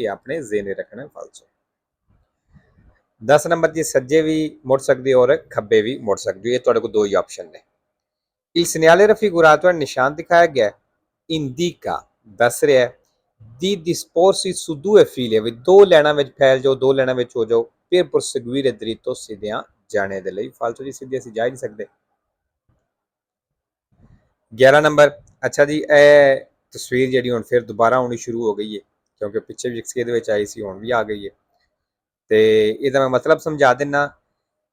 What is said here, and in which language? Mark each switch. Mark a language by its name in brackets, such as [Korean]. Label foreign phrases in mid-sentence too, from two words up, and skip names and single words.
[Punjabi] ਇਹ ਆਪਣੇ ਜ਼ਿਹਨ ਰੱਖਣਾ। ਫਾਲਸੋ। 10 ਨੰਬਰ ਜੀ ਸੱਜੇ ਵੀ ਮੁੜ ਸਕਦੀ ਔਰ ਖੱਬੇ ਵੀ ਮੁੜ ਸਕਦੀ। ਇਹ ਤੁਹਾਡੇ ਕੋਲ ਦੋ ਹੀ ਆਪਸ਼ਨ ਨੇ। [Italian] Il segnale raffigurato, [Punjabi] ਨਿਸ਼ਾਨ ਦਿਖਾਇਆ ਗਿਆ [Italian] indica, [Punjabi] ਦੱਸ ਰਿਹਾ [Italian] di disporsi su due file, [Punjabi] ਵੀ ਦੋ ਲਾਈਨਾਂ ਵਿੱਚ ਫੈਲ ਜਾਓ, ਦੋ ਲਾਈਨਾਂ ਵਿੱਚ ਹੋ ਜਾਓ, [Italian] per proseguire dritto, [Punjabi] ਸਿੱਧਿਆਂ ਜਾਣੇ ਦੇ ਲਈ। ਫਾਲਤੂ ਜੀ ਸਿੱਧੇ ਅਸੀਂ ਜਾ ਹੀ ਨਹੀਂ ਸਕਦੇ। 11 ਨੰਬਰ ਅੱਛਾ ਜੀ, ਇਹ ਤਸਵੀਰ ਜਿਹੜੀ ਹੁਣ ਫਿਰ ਦੁਬਾਰਾ ਆਉਣੀ ਸ਼ੁਰੂ ਹੋ ਗਈ ਹੈ, ਕਿਉਂਕਿ ਪਿੱਛੇ ਵੀ ਇਹਦੇ ਵਿੱਚ ਆਈ ਸੀ, ਹੁਣ ਵੀ ਆ ਗਈ ਹੈ। ਤੇ ਇਹਦਾ ਮੈਂ ਮਤਲਬ ਸਮਝਾ ਦਿੰਨਾ।